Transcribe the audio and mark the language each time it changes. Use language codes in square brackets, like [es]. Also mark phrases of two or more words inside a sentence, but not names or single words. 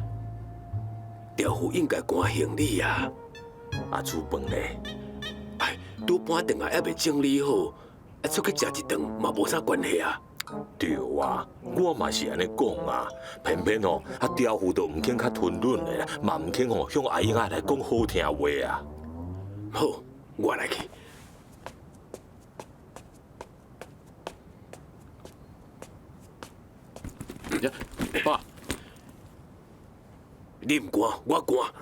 [nan] 刁虎应该赶行李啊！啊，煮饭咧，哎，拄搬转来还未整理好，出去食一顿嘛无啥关系啊。对啊，我嘛是安尼讲啊，偏偏吼，刁虎都唔肯较吞忍的，嘛唔肯吼向阿英仔来讲好听话啊。好，我来去。爸，你唔赶，我赶。